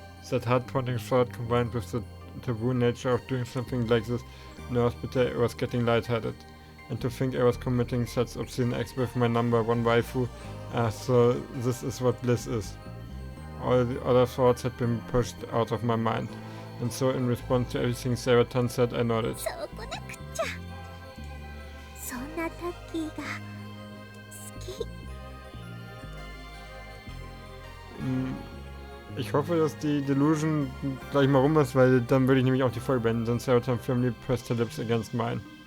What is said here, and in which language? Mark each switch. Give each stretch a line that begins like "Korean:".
English: That heart-pounding thought combined with the taboo nature of doing something like this in a hospital, I was getting lightheaded. And to think I was committing such obscene acts with my number one waifu, so this is what bliss is. All the other thoughts had been pushed out of my mind. And so in response to everything Sarah Tan said, I nodded.
Japanese: そうこなくっちゃ。そんなタッキーが好き。
German: Ich hoffe, dass die Delusion gleich mal rum ist, weil dann würde ich nämlich auch die Folge beenden, sonst
English: Sarah Tan firmly pressed her lips against mine.